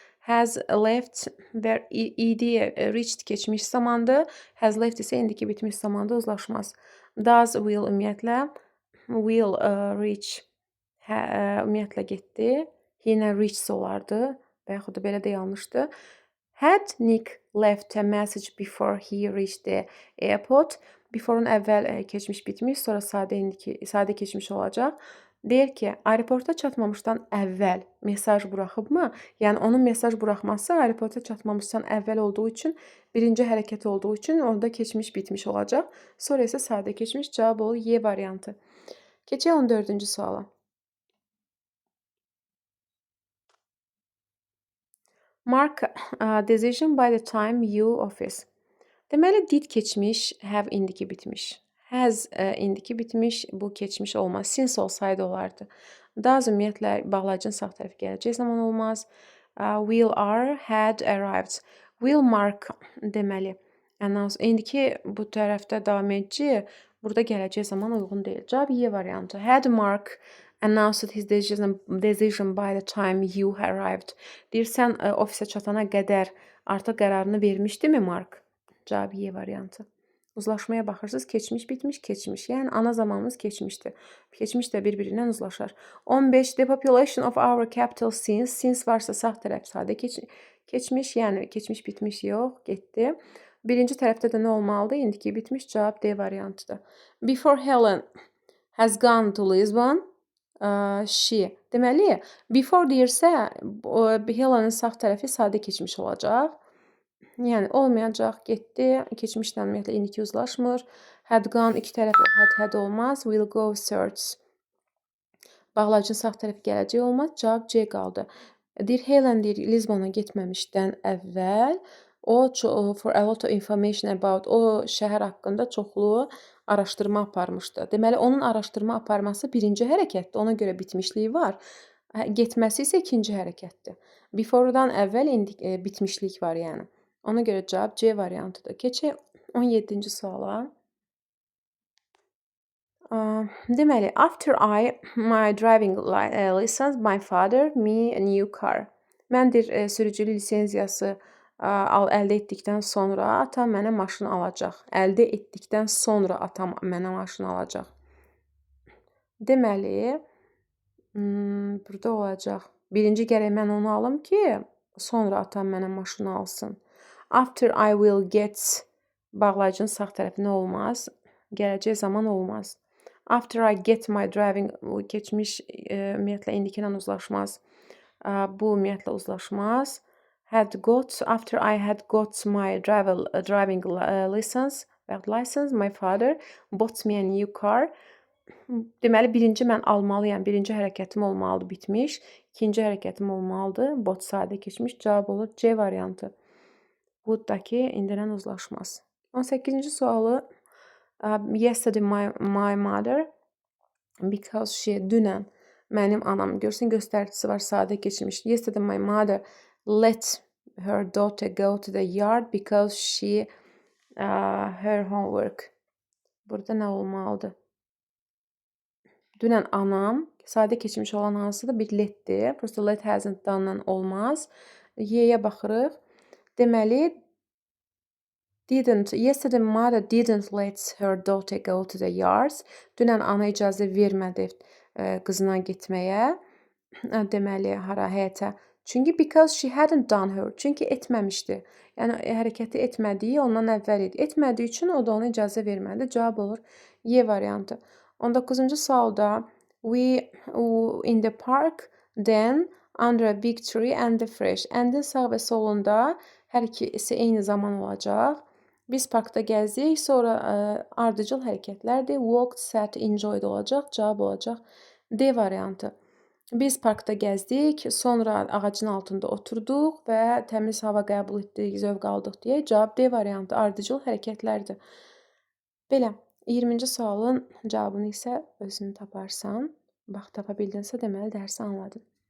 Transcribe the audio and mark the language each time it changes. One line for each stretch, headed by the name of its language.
Azerbaijani: Has left və ed reached keçmiş zamandır. Has left isə indiki bitmiş zamanda uzlaşmaz.
English: Does will
Azerbaijani: ümumiyyətlə will reach ümumiyyətlə getdi. Yenə reached olardı və yaxud da belə də yanlışdır.
English: Had Nick left a message before he reached the airport?
Azerbaijani: Before-un əvvəl keçmiş bitmiş, sonra sadə keçmiş olacaq. Deyir ki, aeroporta çatmamışdan əvvəl mesaj buraxıbmı? Yəni onun mesaj buraxması aeroporta çatmamışdan əvvəl olduğu üçün, birinci hərəkət olduğu üçün orada keçmiş bitmiş olacaq. Sonra isə sadə keçmiş, cavab olur Y variantı. Keçək 14-cü suala.
English: Mark decision by the time you office.
Azerbaijani: Deməli, did keçmiş, have indiki bitmiş. Has indiki bitmiş, bu keçmiş olmaz. Since olsaydı olardı. Does ümumiyyətlə bağlacın sağ tərəfi gələcək zaman olmaz.
English: Will are, had arrived.
Azerbaijani: Will Mark deməli. İndiki bu tərəfdə davam edici, burada gələcək zaman uyğun deyil. Cavab Y variantı.
English: Had Mark announced his decision by the time you arrived.
Azerbaijani: Deyir, sən ofisə çatana qədər artıq qərarını vermişdimi Mark? Cavab Y variantı. Uzlaşmaya baxırsınız, keçmiş, bitmiş, keçmiş. Yəni, ana zamanımız keçmişdir. Keçmiş də bir-birindən uzlaşar. 15.
English: The population of our capital since
Azerbaijani: varsa sağ tərəf sadə keçmiş, yəni keçmiş, bitmiş yox, getdi. Birinci tərəfdə də nə olmalıdır? İndiki bitmiş, cavab D variantıdır.
English: Before Helen has gone to Lisbon, she.
Azerbaijani: Deməli, before deyirsə, Helen'in sağ tərəfi sadə keçmiş olacaq. Yəni olmayacaq, getdi, keçmişlə ümumiyyətlə indiki uzlaşmır.
English: Had gone
Azerbaijani: iki tərəf had olmaz.
English: Will go search.
Azerbaijani: Bağlacın sağ tərəfi gələcək olmaz. Cavab C qaldı. Deyir, Helen deyir, Lisbona getməmişdən əvvəl o
English: for a lot of information about
Azerbaijani: o şəhər haqqında çoxlu araşdırma aparmışdı. Deməli, onun araşdırma aparması birinci hərəkətdir. Ona görə bitmişliyi var. Getməsi isə ikinci hərəkətdir. Before-dan əvvəl bitmişlik var yəni. Ona görə cavab C variantıdır. Keçək 17-ci suala.
English: Deməli, after my driving license, my father, me a new car.
Azerbaijani: Mən sürücülük lisenziyası əldə etdikdən sonra atam mənə maşın alacaq. Əldə etdikdən sonra atam mənə maşın alacaq. Deməli, burada olacaq. Birinci gərək mən onu alım ki, sonra atam mənə maşın alsın.
English: After I will get
Azerbaijani: bağlacın sağ tərəfinə olmaz. Gələcək zaman olmaz.
English: After I get my driving
Azerbaijani: keçmiş ümumiyyətlə indikilə uzlaşmaz. Bu ümumiyyətlə uzlaşmaz.
English: Had got, after I had got my driving license, my father bought me a new car.
Azerbaijani: Deməli, birinci mən almalıyam, birinci hərəkətim olmalıdır, bitmiş. İkinci hərəkətim olmalıdır, bought sadə keçmiş. Cavab olur C variantı. Would-dakı indidən uzlaşmaz. 18-ci sualı.
English: Yesterday my mother, because she,
Azerbaijani: dünən mənim anam, görsün göstəricisi var, sadə keçmiş.
English: Yesterday my mother let her daughter go to the yard because she her homework.
Azerbaijani: Burada nə olmalıdır? Dünən anam, sadə keçmiş olan hansıdır? Bir letdir. Prosta let hasn't done olmaz. Y-yə baxırıq.
English: Deməli, yesterday mother didn't let her daughter go to the yards.
Azerbaijani: Dünən ana icazə vermədi qızına getməyə. Deməli, hara, həyətə. Çünki
English: because she hadn't done her.
Azerbaijani: Çünki etməmişdi. Yəni, hərəkəti etmədiyi ondan əvvəl idi. Etmədiyi üçün o da ona icazə vermədi. Cavab olur Y variantı. 19-cu sualda
English: we in the park then under a big tree and the fresh.
Azerbaijani: And-in sağ və solunda hər ikisi eyni zaman olacaq. Biz parkda gəzdik, sonra ardıcıl hərəkətlərdir. Walked, sat, enjoyed olacaq. Cavab olacaq D variantı. Biz parkda gəzdik, sonra ağacın altında oturduq və təmiz hava qəbul etdik, zövq aldıq deyə cavab D variantı ardıcıl hərəkətlərdir. Belə, 20-ci sualın cavabını isə özün taparsan. Bax, tapa bildinsə deməli dərsi anladın.